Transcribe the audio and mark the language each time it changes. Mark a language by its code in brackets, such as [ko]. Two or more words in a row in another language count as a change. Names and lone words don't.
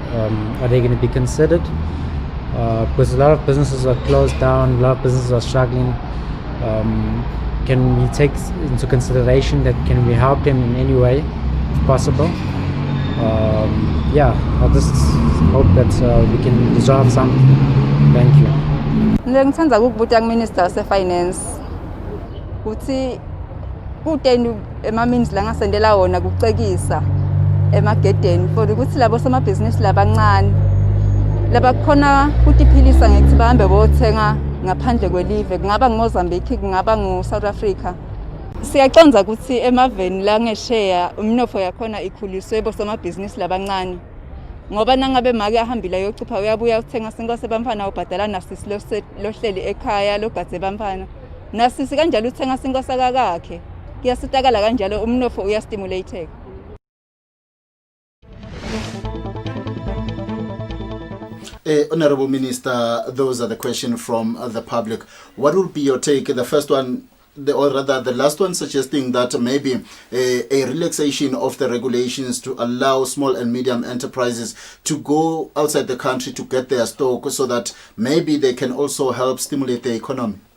[en] Are they going to be considered? Because a lot of businesses are closed down, a lot of businesses are struggling. Can we take into consideration that can we help them in any way, if possible? I just hope that we can resolve something. Thank you. [ss] Ngithanda ukubuza kuMinister weFinance ukuthi kuteni ema-means la ngasendela wona kucekisa emagedeni for ukuthi labo somabhizinisi labancane labakhona ukuthi iphilisa ngekuthi bahambe bothenga ngaphandle kwelive, kungaba nguMozambique, kungaba nguSouth Africa. Siyaconza ukuthi emaveni la ngesheya umnotho yakhona ikhuliswe bosomabhizinisi labancane, ngoba nangabe make ahambile ayocupha uyabuya uthenga sinkose bamfana ubhadala nasisi lohleli ekhaya logadze bamfana nasisi kanjalo uthenga sinkose kakakhe, kuyasitakala kanjalo umnotho uyastimulated. [en] Honorable Minister, those are the questions from the public. What will be your take? The first one, or rather the last one, suggesting that maybe a relaxation of the regulations to allow small and medium enterprises to go outside the country to get their stock so that maybe they can also help stimulate the economy.